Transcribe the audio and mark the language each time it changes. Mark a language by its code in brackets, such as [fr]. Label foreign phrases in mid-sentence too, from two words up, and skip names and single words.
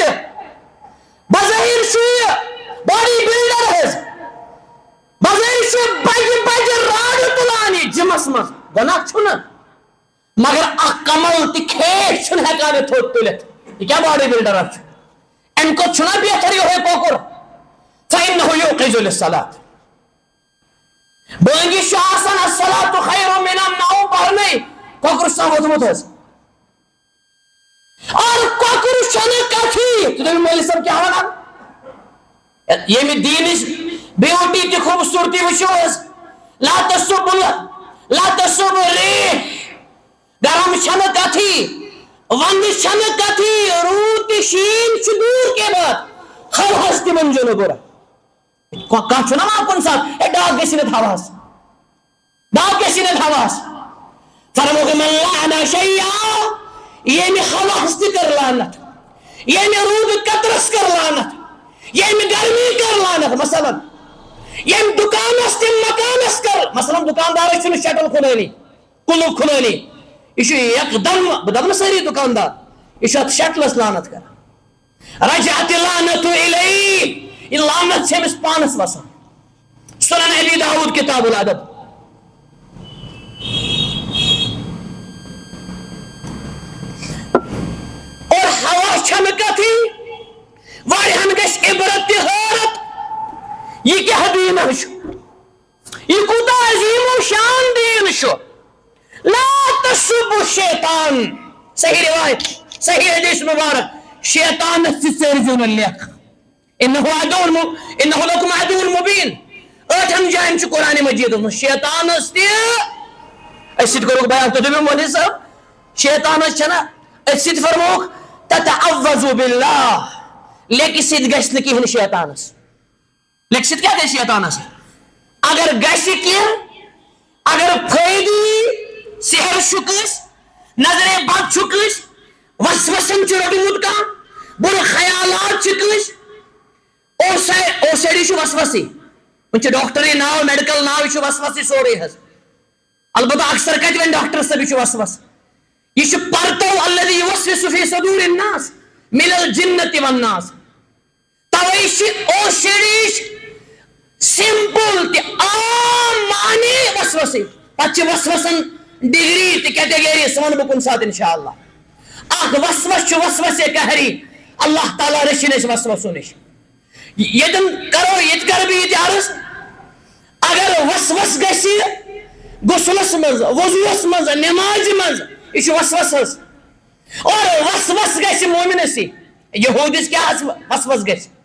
[ks] بظٲہر چھُ یہِ باڈی بلڈر حظ بظٲہر چھُ بجہِ بجہِ راڈٕ تُلان یہِ جِمس منٛز گۄناہ چھُنہٕ مگر اکھ کمل تہِ کھیس چھُنہٕ ہٮ۪کان یہِ تھوٚد تُلِتھ یہِ کیٛاہ باڈی بلڈر چھُ امہِ کھۄتہٕ چھُنہ بہتر یِہوے کۄکُر [ar] فإنه يوقظ للصلاة [ks] بٲنگِس چھُ آسان [ar] الصلاة خير من النوم [ks] پرنٕے کۄکُر چھُ آسان ووٚتھمُت حظ اور کۄکُر چھنہٕ کتھٕے تُہۍ دٔپِو مولوی صٲب کیٛاہ ونان ییٚمہِ دیٖنٕچ بیوٹی تہِ خوٗبصوٗرتی وٕچھِو حظ [ar] لا تسبوا الريح [ks] گرم چھنہٕ کتھٕے ونٛدٕ چھنہٕ کتھٕے روٗد تہِ شیٖن چھُ [ur] دوٗر کے بات [ks] ہوہس تہِ ؤنۍزیو نہٕ بُرٕ کانٛہہ چھُنہ ونان کُنہِ ساتہٕ ہے ڈاکھ گژھِ نہٕ ہوہس ڈاکھ گژھِ نہٕ ہوہس فرمووُکھ [ar] من لعن شيئا [ks] ییٚمہِ ہوہس تہِ کٔر لعنت ییٚمہِ روٗدٕ قطرس کٔر لعنت ییٚمہِ گرمی کٔر لعنت مثلاً ییٚمہِ دُکانس تہِ مکانس کٔر مثلاً دُکاندارس چھُنہٕ شٹل کھُلٲنی کُلوٗ کھُلٲنی یہِ چھُ یکدم بہٕ دپہٕ نہٕ سٲری دُکاندار یہِ چھُ اتھ شٹلس لعنت کران [ar] رجعت اللعنة إليه [ks] یہ لعنت چھِ أمِس پانس وسان سنن ابی داؤد کتاب الادب اور ہوا چھنہٕ کتھٕے واریاہن گژھِ عبرت تہِ حٲرت یہ کیٛاہ دیٖنہ چھُ یہ کوٗتاہ عظیٖم و شان دیٖن چھُ [ar] لا تسبوا الشیطان [ks] صحیح روایت صحیح حدیث مبارک شیطانس تہِ ژٲرزیو نہٕ لیکھ [ar] انه لكم عدو مبین [ks] 8 جاین چھُ قرآنِ مجیدس منٛز شیطانس تہِ أسۍ سۭتۍ کوٚرُکھ بیان تُہۍ دٔپِو مولوی صٲب شیطانس چھنہ أسۍ سۭتۍ فرمووُکھ [ar] تتعوذوا باللہ [ks] لیکہِ سۭتۍ گژھِ نہٕ کِہینۍ شیطانس لیکہِ سۭتۍ کیٛاہ گژھِ شیطانس اگر گژھِ کینٛہہ اگر فٲیدٕ یی سحر چھُکٕس نظرے بد چھُکٕس وسوسن چھُ روٚٹمُت کانٛہہ بُرٕ خیالات چھِ کٲنٛسہِ او سی ڈی چھُ وسوسٕے وۄنۍ چھُ ڈاکٹرٕے ناو میڈکل ناو یہِ چھُ وسوسٕے سورُے حظ البتہ اکثر کتہِ وۄنۍ ڈاکٹر صٲب یہِ چھُ وسوس یہ پرتو [ar] الذی یوسوس فی صدور الناس من الجنة والناس [ks] توے او سی ڈی سمپل تہِ عام معنی وسوسٕے پتہٕ چھِ وسوسن ڈگری تہِ کیٹگری سُہ ونہٕ بہٕ کُنہِ ساتہٕ [ar] انشاء اللہ [ks] اکھ وسوس چھُ وسوسے قہری اللہ تعالیٰ رٔچھِنۍ أسۍ وسوسو نِش ییٚتٮ۪ن کرو ییٚتہِ کرٕ بہٕ ییٚتہِ عرض اگر وسوس گژھِ غسلس منٛز وضوٗوس منٛز نٮ۪مازِ منٛز یہِ چھُ وسوس حظ اور وسوس گژھِ مومنسٕے یہوٗدِس کیٛاہ وسوس گژھِ